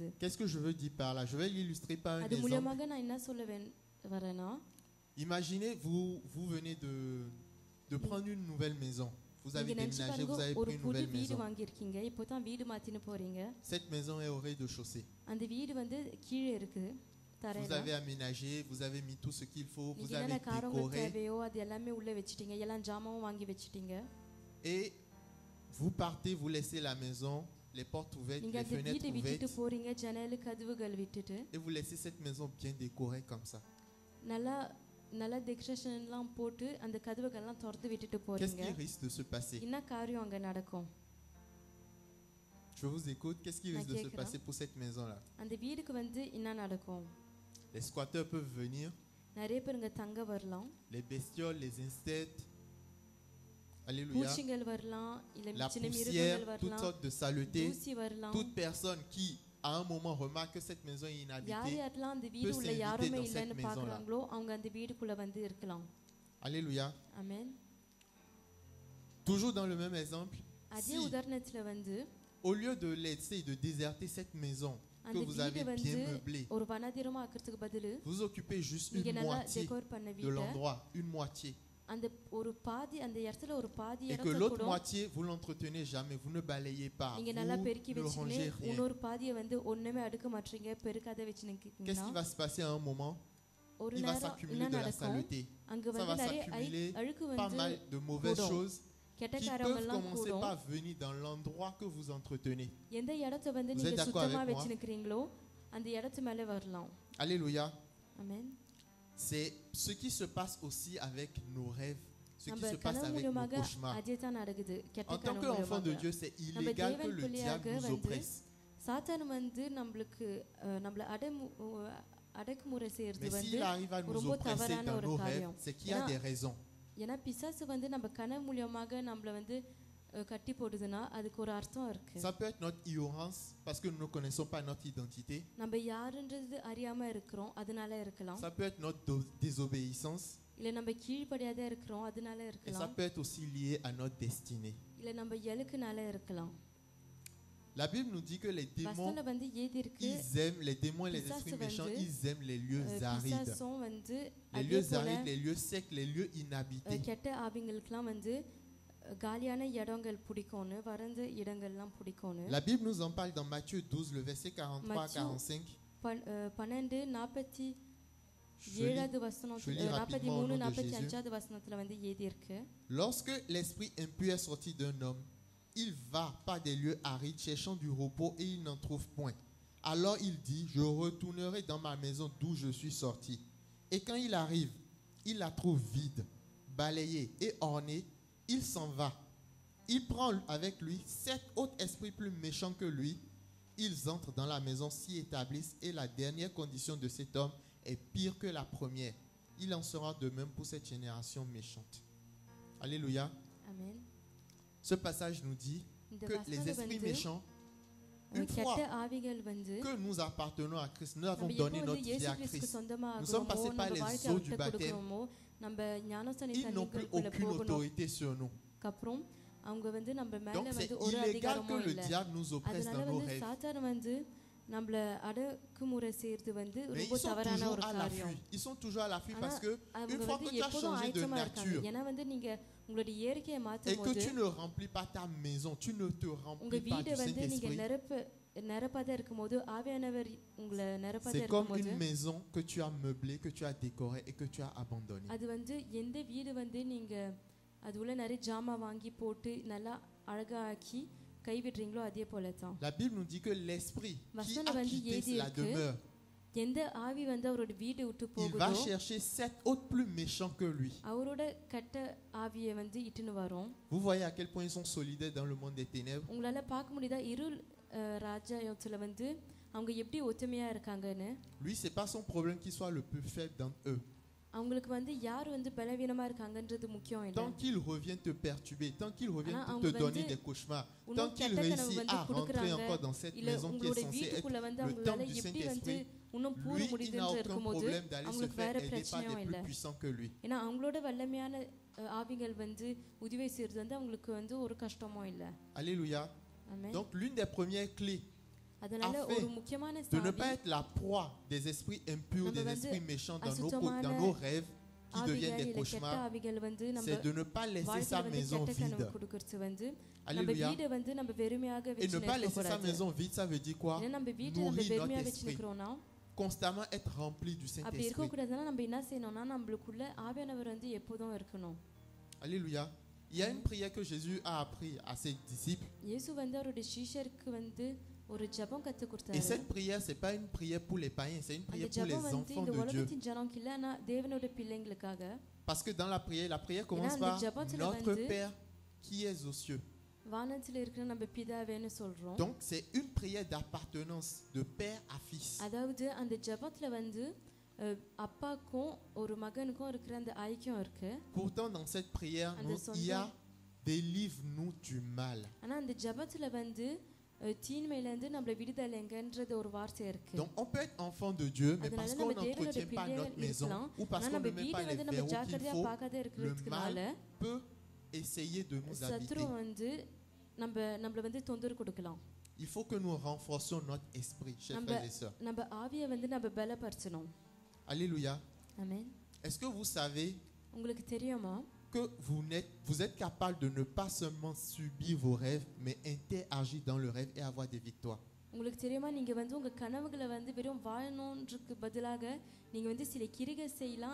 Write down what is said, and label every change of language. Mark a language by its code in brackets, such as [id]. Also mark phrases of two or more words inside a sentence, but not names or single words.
[fr] Qu'est-ce que je veux dire par là? Je vais l'illustrer par un [ta] அது [fr] exemple. [ta] மூலமாக நான் என்ன சொல்ல வரேன்னா [fr] Imaginez, vous venez de prendre une nouvelle maison. Vous avez [ta] நீங்க நினைச்சு [fr] déménagé, [ta] பாருங்க [fr] vous avez [ta] ஒரு [fr] pris une [ta] புது [fr] nouvelle [ta] வீடு [fr] maison. [ta] வாங்கியிருக்கீங்க இப்போதான் வீடு மாத்தின்னு போறீங்க [fr] Cette maison est au rez-de-chaussée. [ta] அந்த வீடு வந்து கீழே இருக்கு [fr] Vous [ta] தரையில [fr] avez aménagé, vous avez mis tout ce qu'il faut, vous [ta] நீங்க [fr] avez [ta] என்னென்ன காரங்கள் [fr] décoré [ta] தேவையோ அது எல்லாமே உள்ள வச்சிட்டீங்க எல்லாம் ஜாமாவும் வாங்கி வச்சிட்டீங்க [fr] et vous partez, vous laissez la maison, les portes ouvertes, [ta] நீங்க [fr] les [ta] அந்த [fr] fenêtres [ta] வீட்டை விட்டுட்டு [fr] ouvertes [ta] போறீங்க ஜன்னல் கதவுகள் விட்டுட்டு [fr] et vous laissez cette maison bien décorée comme ça. [ta] நல்லா டெக்கரேஷன்லாம் போட்டு அந்த கதவுகள்லாம் திறந்து விட்டுட்டு [fr] Qu'est-ce [ta] போறீங்க [fr] qui risque de se passer? [ta] என்ன காரியம் அங்க நடக்கும் [fr] Je vous écoute. Qu'est-ce qui risque de se passer pour cette maison-là? [ta] அந்த வீடுக்கு வந்து என்ன நடக்கும் [fr] Les squatteurs peuvent venir, [ta] நிறைய பேர் இங்க தங்க வரலாம் [fr] les bestioles, les insectes, alléluia, [ta] பூச்சிகள் வரலாம் இல்ல [fr] la [ta] சின்ன [fr] poussière, [ta] மிருகங்கள் [fr] toutes [ta] வரலாம் [fr] sortes de saletés. [ta] தூசி வரலாம் [fr] Toute personne qui, à un moment, remarque que cette maison est [ta] யார் [fr] inhabitée, [ta] யாரெல்லாம் அந்த வீடு உள்ள [fr] s'inviter [ta] யாருமே [fr] dans cette [ta] இல்லைன்னு [fr] maison-là. [ta] பாக்குறாங்களோ அவங்க அந்த வீடுக்குள்ள வந்து இருக்கலாம் [fr] alléluia. [ta] ஆமென் [fr] Toujours dans le même exemple, [ta] அதே [fr] si [ta] உதாரணத்துல வந்து [fr] au lieu de laisser, de déserter cette maison que [ta] அந்த [fr] vous avez [ta] வீடு வந்து [fr] bien meublée, [ta] ஒரு வனாந்திரமா ஆக்கிறதுக்கு பதிலு [fr] vous occupez juste [ta] நீங்க [fr] une [ta] நல்லா [fr] moitié [ta] டெக்கோர் பண்ண [fr] de [ta] வீட்டை [fr] l'endroit, une moitié, [ta] அந்த ஒரு பாதி அந்த இடத்துல ஒரு பாதி [fr] et que [ta] இடத்துல [fr] l'autre [ta] கூட [fr] moitié, vous l'entretenez jamais, vous ne balayez pas, [ta] நீங்க [fr] vous [ta] நல்லா பெருக்கி [fr] ne [ta] வச்சுக்கின்னு [fr] rangez rien. [ta] இன்னொரு பாதியை வந்து ஒண்ணுமே அடுக்க மாட்டீங்க பெருக்காத [fr] Qu'est-ce [ta] வச்சுக்கிட்டீங்கன்னா [fr] qui va se passer à un moment? [ta] ஒரு [fr] Il va [ta] நேரம் [fr] s'accumuler [ta] என்ன [fr] de la [ta] நடக்கும் [fr] saleté. [ta] அங்க [fr] Ça [ta] வந்து [fr] va [ta] நிறைய [fr] s'accumuler [ta] அழுக்கு [fr] pas [ta] வந்து [fr] mal de mauvaises [ta] கூடும். [fr] choses [ta] கெட்ட [fr] qui peuvent [ta] காரியங்கள்லாம் [fr] commencer [ta] கூடும் [fr] par venir dans l'endroit que vous entretenez. [ta] எந்த இடத்தை வந்து [fr] Vous [ta] நீங்க [fr] êtes d'accord [ta] சுத்தமா [fr] avec moi? [ta] வச்சுக்கிறீங்களோ அந்த இடத்து மேல வரலாம் [fr] Alléluia. [ta] ஆமென் [fr] C'est ce qui se passe aussi avec nos rêves, ce qui [ta] நம்ம [fr] se passe [ta] கனவு [fr] avec nos [ta] மூலமாக [fr] cauchemars. [ta] அதே தான் நடக்குது கெட்ட [fr] En tant [ta] கனவு [fr] qu'enfant de [ta] மூலமாக [fr] Dieu, c'est [ta] நம்ம [fr] illégal que [ta] தேவன் [fr] le [ta] பிள்ளையாக [fr] diable nous [ta] வந்து [fr] oppresse. [ta] சாத்தான் வந்து நம்மள அடக்குமுறை செய்யறது [fr] Mais [ta] வந்து [fr] s'il arrive à nous [ta] ரொம்ப [fr] oppresser [ta] தவறான [fr] dans [ta] ஒரு [fr] nos rêves, [ta] காரியம் [fr] c'est qu'il y a [ta] ஏன்னா- [fr] des raisons. [ta] ஏன்னா பிசாசு வந்து நம்ம கனவு மூலியமாக நம்மள வந்து கட்டி போடுதுன்னா அதுக்கு ஒரு அர்த்தம் இருக்கு [fr] Ça peut être notre ignorance parce que nous ne connaissons pas notre identité. [ta] நம்ம யாருன்றது அறியாம இருக்கிறோம் அதனால இருக்கலாம் [fr] Ça peut être notre désobéissance. [ta] இல்ல நம்ம கீழ்ப்படியாத இருக்கிறோம் அதனால [fr] Et ça [ta] இருக்கலாம் [fr] peut être aussi lié à notre destinée. [ta] இல்ல நம்ம இலக்குனால இருக்கலாம் [fr] La Bible nous dit que les démons, [ta] வசனம் வந்து ஏதி இருக்கு [fr] ils aiment, les démons et les [ta] Pisasu [fr] esprits méchants, [ta] வந்து, [fr] ils aiment les lieux arides. [ta] பிசாசும் வந்து [fr] Les [ta] அதே [fr] lieux [ta] போல [fr] arides, les lieux secs, les lieux inhabités. [ta] கெட்ட ஆவிங்களுக்குலாம் வந்து காலியான இடங்கள் பிடிக்கும்னு வறண்ட இடங்கள்லாம் பிடிக்கும்னு [fr] La Bible nous en parle dans Matthieu 12, le verset 43 à Matthieu 45. 12:47 Je lis- [ta] வசனம் [fr] je lis rapidement au 43 nom de [ta] 45 வசனத்துல வந்து ஏதி இருக்கு [fr] Lorsque l'esprit impur est sorti d'un homme, il va par des lieux arides cherchant du repos et il n'en trouve point. Alors il dit, je retournerai dans ma maison d'où je suis sorti. Et quand il arrive, il la trouve vide, balayée et ornée. Il s'en va. Il prend avec lui 7 autres esprits plus méchants que lui. Ils entrent dans la maison, s'y établissent et la dernière condition de cet homme est pire que la première. Il en sera de même pour cette génération méchante. Alléluia. [ta] ஆமென் [fr] Ce passage nous dit [ta] இந்த [fr] que les [ta] வசனம் [fr] esprits [ta] வந்து [fr] méchants, une [ta] கெட்ட [fr] fois [ta] ஆவிகள் வந்து [fr] que nous appartenons à Christ, nous avons [ta] நம்ம எப்போ [fr] donné [ta] வந்து [fr] notre vie [ta] இயேசு [fr] à [ta] கிறிஸ்துக்கு [fr] Christ. [ta] சொந்தமா [fr] Nous sommes [ta] ஆகுறோமோ [fr] passés par [ta] நம்ம [fr] les [ta] வாழ்க்கையை [fr] eaux du [ta] விட்டு [fr] baptême. [ta] கொடுக்குறோமோ நம்ம ஞானஸ்தான [fr] Ils n'ont plus [ta] தண்ணிக்குள்ள [fr] aucune [ta] போகணும் [fr] autorité sur nous. [ta] அப்புறம் அவங்க வந்து நம்ம மேல [fr] Donc c'est [ta] வந்து ஒரு [fr] illégal que [ta] அதிகாரமும் [fr] le [ta] இல்ல [fr] diable nous oppresse [ta] அதனால [fr] dans nos [ta] வந்து [fr] rêves. [ta] சாத்தான வந்து நம்மள அடக்குமுறை செய்யறது வந்து [fr] Mais [ta] ரொம்ப [fr] ils sont [ta] தவறான [fr] toujours [ta] ஒரு [fr] à [ta] காரியம் [fr] l'affût. Ils sont toujours à l'affût [ta] ஆனா [fr] parce que [ta] அவங்க [fr] une fois [ta] வந்து [fr] que tu as [ta] எப்போதும் [fr] changé de [ta] ஆயத்தமா இருக்காங்க [fr] nature [ta] ஏன்னா வந்து நீங்க உங்களுடைய இயற்கையை [fr] et [ta] மாற்றும் [fr] que [ta] போது [fr] tu ne remplis pas ta maison, tu ne te [ta] உங்க [fr] remplis pas [ta] வீடை [fr] du [ta] வந்து நீங்க [fr] Saint-Esprit. [ta] நிரப்பாத இருக்கும்போது ஆவியானவர் உங்களை நிரப்பாத [fr] C'est comme [ta] இருக்கும்போது [fr] une maison que tu as meublée, que tu as décorée et que tu as abandonnée. [ta] அது வந்து எந்த வீடு வந்து நீங்க அது உள்ள நிறைய ஜாமா வாங்கி போட்டு நல்லா அழகா ஆக்கி கைவிடுறீங்களோ அதே போல தான் [fr] La Bible nous dit que l'esprit qui [ta] வசனம் [fr] a [ta] வந்து [fr] quitté [ta] ஏதி [fr] la [ta] இருக்கு [fr] demeure, [ta] எந்த ஆவி வந்து அவரோட வீடு விட்டு [fr] il va [ta] போகுதோ [fr] chercher 7 autres plus méchants que lui. [ta] அவரோட கெட்ட ஆவியை வந்து இட்டுன்னு வரும். [fr] Vous voyez à quel point ils sont solidaires dans le monde des ténèbres. [ta] உங்களால பார்க்க முடியுதா இருள் ராஜ்யத்துல வந்து அவங்க எப்படி ஒத்துமையா இருக்காங்கன்னு. [fr] Lui, c'est pas son problème qu'il soit le plus faible d'entre eux. [ta] அவங்களுக்கு வந்து யார் வந்து பலவீனமா இருக்காங்கன்றது முக்கியம் இல்ல. [fr] Tant qu'il revient te perturber, tant qu'il revient [ta] ஆனா [fr] te [ta] அவங்க [fr] donner [ta] வந்து [fr] des cauchemars, [ta] இன்னும் [fr] tant qu'il [ta] கெட்ட கனவு [fr] réussit [ta] வந்து [fr] à rentrer [ta] கொடுக்குறாங்க [fr] encore dans cette [ta] இல்ல [fr] maison qui [ta] உங்களோட [fr] est censée être [ta] வீட்டுக்குள்ள வந்து [fr] le [ta] அவங்களால [fr] temple du [ta] எப்படி வந்து [fr] Saint-Esprit, [ta] இன்னும் பூர [fr] lui, il n'a [ta] முடியுதுன்னு [fr] aucun [ta] இருக்கும்போது [fr] problème d'aller se [ta] அவங்களுக்கு [fr] faire [ta] வேற [fr] aider par [ta] பிரச்சனையும் [fr] des [ta] இல்ல. [fr] plus puissants que lui. [ta] ஏன்னா அவங்களோட வல்லமையான ஆவிகள் வந்து உதவி செய்யறது வந்து அவங்களுக்கு வந்து ஒரு கஷ்டமும் இல்ல. [fr] Alléluia. [ta] ஆமென். [fr] Donc l'une des premières clés [ta] அதனால [fr] afin [ta] ஒரு முக்கியமான [fr] de ne [ta] சாவி [fr] pas être la proie des esprits impurs, [ta] நம்ம [fr] des [ta] வந்து [fr] esprits méchants dans [ta] அசுத்தமான [fr] nos rêves qui deviennent [ta] ஆவிகள் [fr] des [ta] இல்ல கெட்ட [fr] cauchemars, [ta] ஆவிகள் வந்து நம்ம [fr] c'est de ne pas laisser [ta] வாழ்க்கையில [fr] sa [ta] வந்து [fr] maison [ta] கெட்ட கனவு [fr] vide. [ta] கொடுக்கறது வந்து நம்ம [fr] Alléluia. [ta] வீடை வந்து நம்ம வெறுமையாக [fr] Et ne [ta] வச்சு [fr] pas laisser sa [ta] கூடாது. [fr] maison vide, ça veut dire quoi? [ta] ஏன்னா நம்ம வீட்டை நம்ம [fr] Nourrir [ta] வெறுமையா [fr] notre [ta] வச்சு [fr] esprit. [ta] நிக்கிறோம்னா [fr] Constamment être rempli du [ta] அப்படி [fr] Saint-Esprit. [ta] இருக்க கூடாதுன்னா நம்ம என்ன செய்யணும்னா நம்மளுக்குள்ள ஆவியானவர் வந்து எப்போதும் இருக்கணும். [fr] Alléluia. Il y a une prière que Jésus a appris à ses disciples. [ta] இயேசு வந்து அவருடைய சீஷருக்கு வந்து ஒரு ஜெபம் கத்து [fr] Et [ta] கொடுத்தாரு. [fr] cette prière, c'est pas une prière pour les païens, c'est une [ta] அந்த [fr] prière pour les [ta] ஜெபம் வந்து [fr] enfants [ta] இந்த [fr] de Dieu. [ta] உலகத்தின் ஜனங்களுக்கு இல்ல ஆனா தேவனோட பிள்ளைங்களுக்காக. [fr] Parce que dans la prière commence [ta] அந்த [fr] par [ta] ஜெபத்துல [fr] notre [ta] வந்து [fr] Père qui es aux cieux. [ta] வானத்துல இருக்கிற நம்ம பிதாவேன்னு சொல்றோம். [fr] Donc c'est une prière d'appartenance de père à fils. [ta] அதாவது அந்த ஜெபத்துல வந்து அப்பாக்கும் ஒரு மகனுக்கும் இருக்கிற அந்த ஐக்கியம் இருக்கு. [fr] Pourtant dans cette prière, [ta] அந்த [fr] il y a délivre-nous du mal. [ta] ஆனா அந்த ஜெபத்துல வந்து தீமையில இருந்து நம்மள விடுதலைங்கன்றது ஒரு வார்த்தை இருக்கு. [fr] Donc on peut être enfant de Dieu, mais parce [ta] அதனால [fr] qu'on [ta] நம்ம தேவனோட [fr] n'entretient pas notre [ta] பிள்ளைகள் [fr] maison [ta] இருக்கலாம். [fr] ou parce [ta] ஆனா [fr] qu'on [ta] நம்ம [fr] ne met [ta] வீட்டை [fr] pas les [ta] வந்து நம்ம [fr] verrous qu'il [ta] ஜாக்கிரதையா [fr] faut, [ta] பார்க்காத [fr] le [ta] இருக்கிறதுனால [fr] mal peut essayer de nous [ta] சத்ரு [fr] habiter. [ta] வந்து நம்மள வந்து தொந்தரவு கொடுக்கலாம். [fr] Il faut que nous renforcions notre esprit, chers frères et sœurs. [ta] நம்ம ஆவியை வந்து நம்ம பலப்படுத்தணும். [fr] Alléluia. [ta] ஆமென். [fr] Est-ce que vous savez [ta] உங்களுக்கு தெரியுமா [fr] que vous êtes capable de ne pas seulement subir vos rêves, mais interagir dans le rêve et avoir des victoires? [ta] உங்களுக்கு தெரியுமா நீங்க வந்து உங்க கனவுகளை வந்து வெறும் வாழணும்ன்றதுக்கு பதிலாக நீங்க வந்து சில கிரிகை செய்யலாம்.